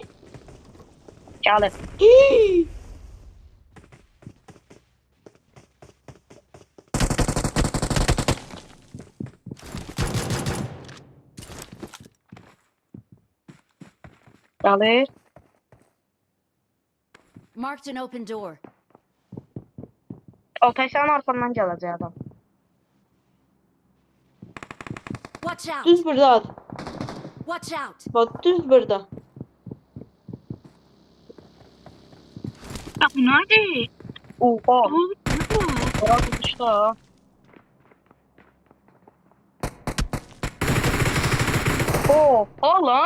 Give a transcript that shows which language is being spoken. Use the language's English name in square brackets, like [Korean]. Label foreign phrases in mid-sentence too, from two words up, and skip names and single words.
[Azerbaijani] Gəlir. Gəlir. [English] Marked an open door. [Azerbaijani] Altay sənin arxandan gələcək adam. [English] Watch out. [Azerbaijani] Düz burada. [English] Watch out. [Azerbaijani] Bak düz burada. [Turkish] Ya bu nerede? Oha. Bu Orada tutuşdu. Oha lan.